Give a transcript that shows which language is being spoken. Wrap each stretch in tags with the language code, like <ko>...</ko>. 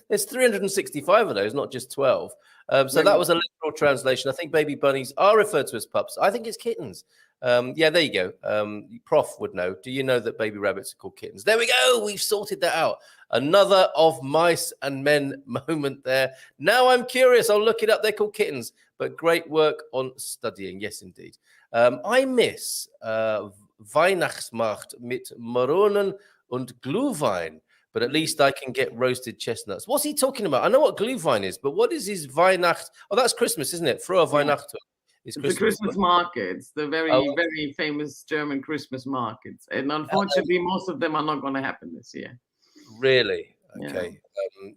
<en>There's 365 of those, not just 12. So that was a literal translation. I think baby bunnies are referred to as pups. I think it's kittens. Yeah, there you go. Prof would know. Do you know that baby rabbits are called kittens? There we go. We've sorted that out. Another of mice and men moment there. Now I'm curious. I'll look it up. They're called kittens, but great work on studying. Yes, indeed. I miss</en> <de>Weihnachtsmarkt mit Maronen und Glühwein.</de> <en>But at least I can get roasted chestnuts. What's he talking about? I know what Glühwein is, but what is his Weihnacht? Oh, that's Christmas, isn't it?</en> <de>Frohe Weihnachten. It's</de> <en>the Christmas markets, the very famous German Christmas markets. And unfortunately, most of them are not going to happen this year. Really? Okay. Yeah.</en>